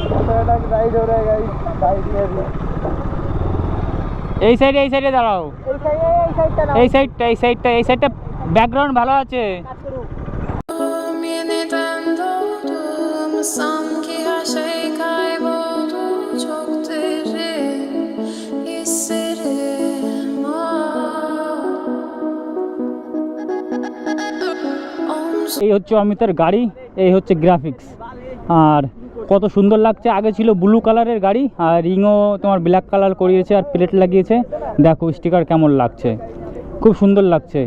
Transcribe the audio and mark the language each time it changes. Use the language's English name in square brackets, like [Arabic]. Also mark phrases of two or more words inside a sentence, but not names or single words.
[Bangla] এই সাইডে দাঁড়াও, এই [English] sideটা background [Bangla] ভালো আছে। [Turkish] Sanki her şey kayboldu, çok derin hislerim [Bangla] এই হচ্ছে অমিতের গাড়ি, এই হচ্ছে গ্রাফিক্স। আর কত সুন্দর লাগছে। আগে ছিল [English] blue colorের [Bangla] গাড়ি, আর রিংও তোমার [English] black color [Bangla] করিয়েছে, আর প্লেট লাগিয়েছে। দেখো স্টিকার কেমন লাগছে, খুব সুন্দর লাগছে।